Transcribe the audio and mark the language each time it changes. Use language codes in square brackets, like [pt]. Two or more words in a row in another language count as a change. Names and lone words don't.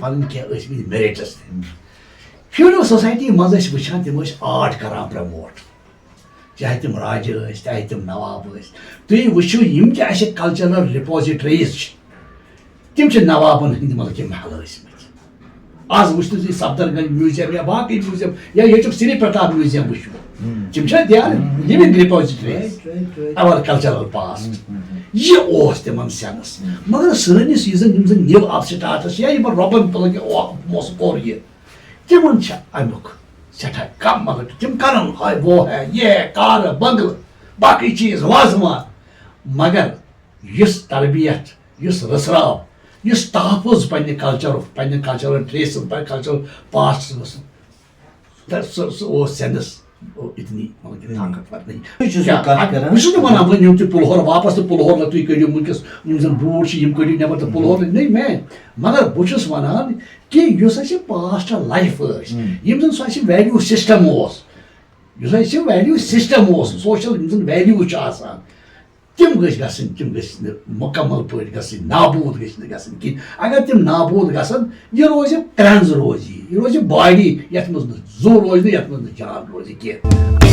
[ks] پنٕنۍ کینٛہہ ٲسمٕتۍ میرٹس فیوڈل سوسایٹی منٛز ٲسۍ وٕچھان تِم ٲسۍ آرٹ کران پرموٹ چاہے تِم راجہِ ٲسۍ چاہے تِم نواب ٲسۍ تُہۍ وٕچھِو یِم تہِ اَسہِ [en] cultural repositories [ks] چھِ تِم چھِ نوابن ہٕنٛدۍ مطلب کہِ محل ٲسمٕتۍ آز وٕچھتو تُہۍ صفدر گنج میوٗزیم یا باقٕے میوٗزیم یا ییٚتیُک سری پرتاپ میوٗزیم وٕچھِو تِم چھا [en] they are living repositories [ks] اور [en] cultural past [ks] یہِ اوس تِمن سینس مگر سٲنِس یُس زن یِم زن [en] neo upstarts [ks] چھِ یا یِمن رۄبن مطلب کہِ پونٛسہٕ کوٚر یہِ تِمن چھِ امیُک سٮ۪ٹھاہ کم مطلب تِم کرن ہاے [ur] وہ ہے یہ ہے [ks] کارٕ بنگلہٕ باقٕے چیٖز وازوان مگر یُس تربیت یُس رٔژھراو یُس تحفظ پننہِ کلچرُک پننہِ [en] cultural traces [ks] پننہِ [en] cultural pasts [ks] سُہ اوس سینس اتنی مطلب کہ طاقتور نہیں بہٕ چھُس نہٕ ونان وۄنۍ نِو تُہۍ پُلہور واپس تہٕ پُلہور نہ تُہۍ کٔڑِو وٕنکیٚس یِم زن بوٗڑ چھِ یِم کٔڑِو نٮ۪بر تہٕ پُلہور نہیں مین مگر بہٕ چھُس ونان کہِ یُس اَسہِ پاسٹ لایف ٲسۍ یِم زن سُہ اَسہِ [en] value system [ks] اوس یُس اَسہِ [en] value system [ks] اوس سوشل یِم زن ویلیوٗ چھِ آسان تِم گٔژھۍ گژھٕنۍ تِم گٔژھۍ نہٕ مُکمل پٲٹھۍ گژھٕنۍ نابوٗد گٔژھۍ نہٕ گژھٕنۍ کِہینۍ اگر تِم نابوٗد گژھن یہِ روزِ ٹرٛنز روزِ یہِ روزِ باڈی یتھ منٛز نہٕ زُو روزِ نہٕ یتھ منٛز نہٕ جان روزِ کینٛہہ